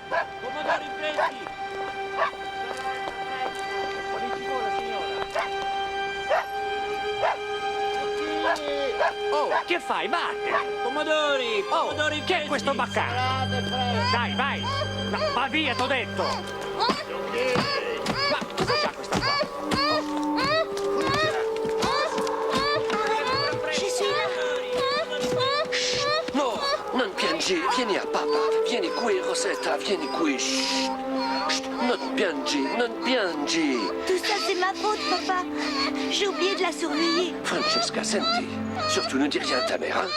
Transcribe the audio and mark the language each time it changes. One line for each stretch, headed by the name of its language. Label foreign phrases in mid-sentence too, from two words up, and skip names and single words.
Italian: Oh, che fai? Vattene! Pomodori! Pomodori! Che è questo baccano? Dai, vai! Va via, t'ho detto! Ma cosa c'ha questa qua?
French: Je suis là.
Italian: No, non piangi, vieni a papà. Vieni qui, Rosetta, vieni qui. Shh. Shh. Non piangi, non piangi.
French: Tout ça, c'est ma faute, papa. J'ai oublié de la surveiller.
Italian: Francesca, senti.
French: Surtout ne dis rien à ta mère, hein?